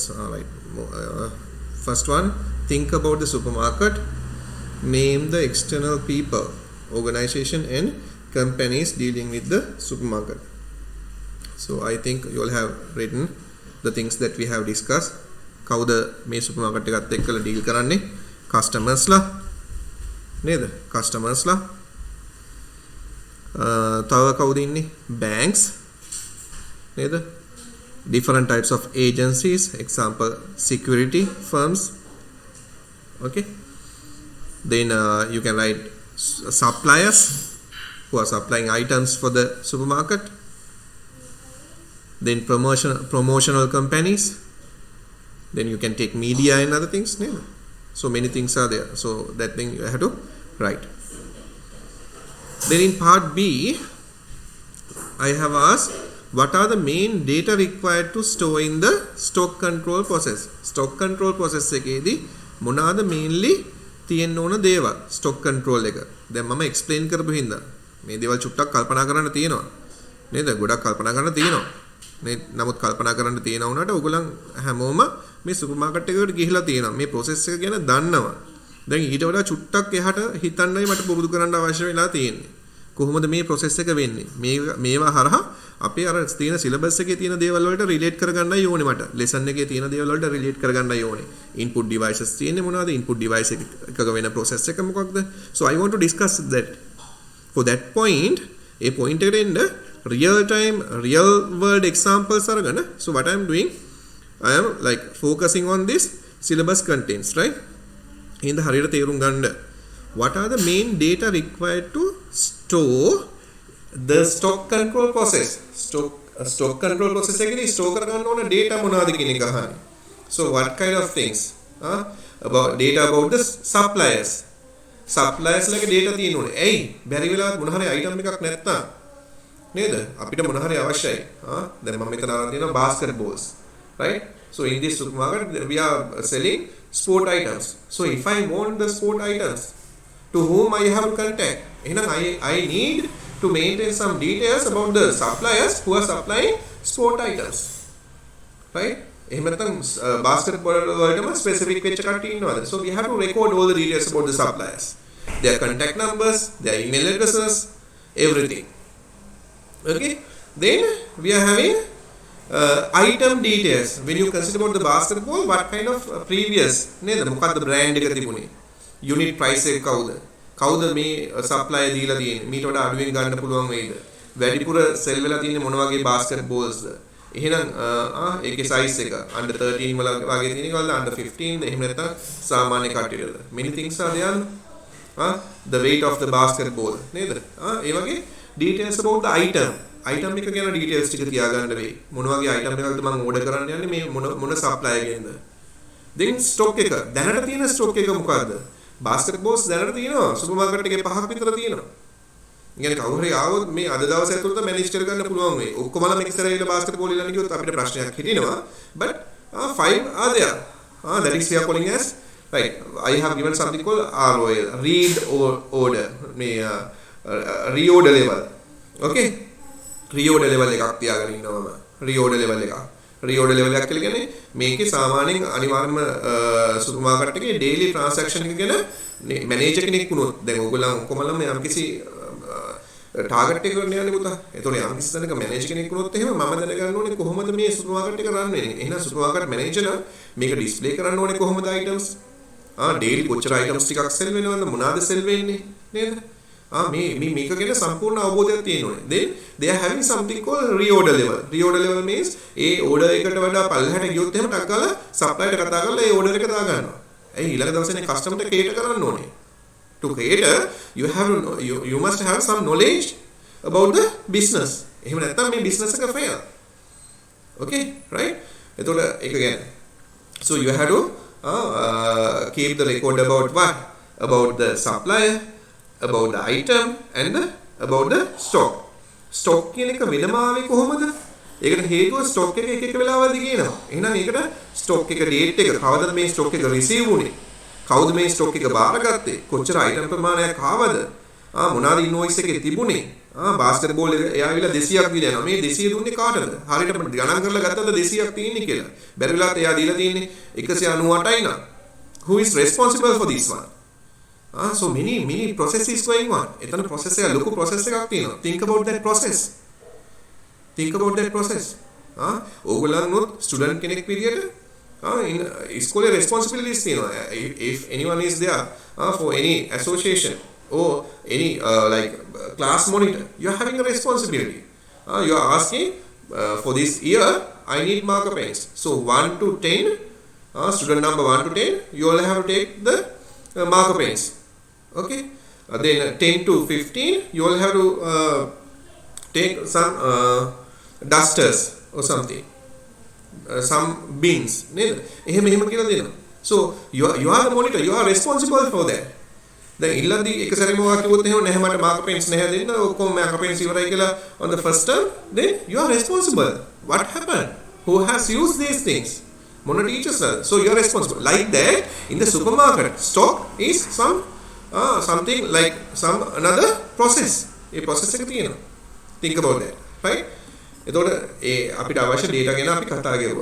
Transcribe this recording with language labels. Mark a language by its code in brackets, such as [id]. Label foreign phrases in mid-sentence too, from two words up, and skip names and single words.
[en] All right. First one, think about the supermarket. Name the external people, organization and companies dealing with the supermarket. So I think you all have written the things that we have discussed. [si] කවුද මේ සුපර්මාකට් එකත් එක්කලා ඩීල් කරන්නේ? කස්ටමර්ස්ලා නේද? කස්ටමර්ස්ලා තව කවුද ඉන්නේ? banks නේද? [en] different types of agencies, example security firms. Okay, then you can write suppliers who are supplying items for the supermarket. Then promotional companies. Then you can take media and other things. Yeah. So many things are there. So that thing you have to write. Then in part B, I have asked, what are the main data required to store in the stock control process? Stock control process [si] එකේදී මොනවාද mainly තියෙන්න ඕන දේවල් [en] stock control [si] එක. දැන් මම explain කරපු හින්දා මේ දේවල් චුට්ටක් කල්පනා කරන්න තියෙනවා. නේද? ගොඩක් කල්පනා කරන්න තියෙනවා. නමුත් කල්පනා කරන්න තියෙන උනාට ඔයගොල්ලන් හැමෝම මේ සුපර් මාකට් එකකට ගිහිලා තියෙනවා. මේ process එක ගැන දන්නවා. දැන් ඊට වඩා චුට්ටක් එහාට හිතන්නයි මට පුරුදු කරන්න අවශ්‍ය වෙලා තියෙන්නේ. කොහොමද මේ process එක වෙන්නේ? මේවා හරහා අපේ අර තියෙන syllabus එකේ තියෙන දේවල් වලට relate කරගන්නයි ඕනේ මට. lesson එකේ තියෙන දේවල් වලට relate කරගන්නයි ඕනේ. [en] input devices [si] තියෙන්නේ මොනවද? [en] input device [si] එකක වෙන process එක මොකක්ද? [en] So I want to discuss that. For that point, a point [si] එකට එන්න [en] real time real world examples අරගෙන. So what I am doing, I am like focusing on this syllabus contents, right? In the [si] හරියට තේරුම් ගන්න. [en] What are the main data required to store the stock control process? Stock control process [si] එකේදී store කරගන්න ඕන data මොනවද කියන එක අහන්නේ. [en] So what kind of things? About data about the suppliers. [si] Suppliers ලගේ data තියෙන්න ඕනේ. ඇයි? බැරි වෙලාවත් මොන හරි item එකක් නැත්නම් නේද? අපිට මොන හරි අවශ්‍යයි. දැන් මම මෙතන අරන් තියෙනවා [en] basketballs, right? So in this supermarket we are selling sport items. So if I want the sport items, to whom I have to contact? I need to maintain some details about the suppliers who are supplying sport items, right? [si] එහෙම නැත්නම් basketball වලටම specific වෙච්ච කට්ටිය ඉන්නවද? [en] So we have to record all the details about the suppliers, their contact numbers, their email addresses, everything. Okay, then we are having item details. When you consider about the basketball, what kind of previous නේද? [si] මොකක්ද brand එක තිබුණේ? [en] unit price [si] එක කවුද මේ supply දීලා තියෙන්නේ? මීට වඩා අඩුවෙන් ගන්න පුළුවන් වෙයිද? වැඩිපුර sell වෙලා තියෙන්නේ මොන වගේ basketballs ද? එහෙනම් ඒකේ size එක under 13 වල වගේ තියෙන එකවල under 15 එහෙම නැත්නම් සාමාන්‍ය කට්ටියද? [en] many things are there. The weight of the basketball නේද? [si] ඒ වගේ [en] details about the item [si] එක ගැන details ටික තියාගන්න වෙයි. මොන වගේ item එකක්ද මම order කරන්න යන්නේ මේ මොන supplier ගෙන්ද? then stock එක දැනට තියෙන stock එක මොකද්ද? basketballs දැනට තියෙනවා සුපර්මාකට් එකේ 5ක් විතර තියෙනවා. ඉතින් කවුරු හරි ආවොත් මේ අද දවස් ඇතුළත manage කරගන්න පුළුවන් වෙයි. ඔක්කොමලා මේක ඉස්සරහට basketball ඉල්ලන්න කිව්වොත් අපිට ප්‍රශ්නයක් හිටිනවා. [en] But 5 are there. That is we are calling as, right, I have given something called ROL, read or order, මේ reorder level. [si] Okay, [en] reorder level [si] එකක් තියාගෙන ඉන්නවා මම. [en] reorder level [si] එකක් කියලා කියන්නේ මේකේ සාමාන්‍යයෙන් අනිවාර්යයෙන්ම සුපර් මාකට් එකේ [en] daily transaction [si] එක ගැන මැනේජර් කෙනෙක් වුණොත් දැන් ඕගොල්ලන් කොහොමද යම්කිසි ටාගට් එකකට යන්නේ පුතා. ඒතකොට යම්කිසි තැනක මැනේජර් කෙනෙක් වුණොත් එහෙම මම දැනගන්න ඕනේ කොහොමද මේ සුපර් මාකට් එක රන් වෙන්නේ. එහෙනම් සුපර් මාකට් මැනේජර් මේක ඩිස්ප්ලේ කරන්න ඕනේ කොහොමද items? daily කොච්චර items ටිකක් sell වෙනවද? මොනවාද sell වෙන්නේ? නේද? මේක ගැන සම්පූර්ණ අවබෝධයක් තියෙන්න ඕනේ. [en] Then they are having something called reorder level. Reorder level means [si] ඒ order එකට වඩා පල්ලෙහාට ගියොත් එහෙම ටක් ගාලා supplier එකට කතා කරලා ඒ order එක දා ගන්නවා. ඒ ඊළඟ දවසේ customer ට cater කරන්න ඕනේ. [en] To cater you must have some knowledge about the business. [si] එහෙම නැත්නම් මේ business එක fail. [en] Okay, right? [si] එතකොට ඒක ගැන. [en] So you have to keep the record about what? About the supplier, about the item and about the stock. [si] Stock කියන එක වෙනම ආවේ කොහොමද? ඒකට හේතුව stock එක එක වෙලාවලදී කියනවා. එහෙනම් ඒකට stock එක date එක කවදද මේ stock එක receive වුනේ? කවුද මේ stock එක බාරගත්තේ? කොච්චර item ප්‍රමාණයක් ආවද? මොනවාද ඉන්වොයිස් එකේ තිබුණේ බාස්කට්බෝල් එක එයාවිලා 200ක් දීලා යනවා. මේ 200 දුන්නේ කාටද? හරියටම ගණන් කරලා ගත්තද 200ක් තියෙන්නේ කියලා. බැරි වෙලාවට එයා දීලා තියෙන්නේ 198යි නා. [en] Who is responsible for this one? So many processes going on. [si] එතන process එක ලොකු process එකක් තියෙනවා. [en] Think about that process. Think about that process. [si] ඕගොල්ලන්ොත් ස්ටුඩන්ට් කෙනෙක් විදියට ඉස්කෝලේ responsibilities තියෙනවා. [en] If anyone is there for any association or any like class monitor, you are having a responsibility. You are asking for this year I need marker pens. So 1 to 10, student number 1 to 10, you all have to take the marker pens. Okay. Then 10 to 15, you all have to take some dusters or something. Some bins. So you are the monitor. You are responsible for that. [si] දැන් ඉල්ලද්දි එක සැරේම වා කිව්වොත් එහෙම නැහැ මට [en] marker pens [si] නැහැ දෙන්න ඔක්කොම [en] marker pens [si] ඉවරයි කියලා [en] on the first term, then you are responsible. What happened? Who has used these things? Mono teachers are. So you are responsible. Like that, in the supermarket, stock is something like some another process. A process [si] එක තියෙනවා. [en] Think about that, right? [si] එතකොට අපිට අවශ්‍ය data ගැන අපි කතා කරගුවා.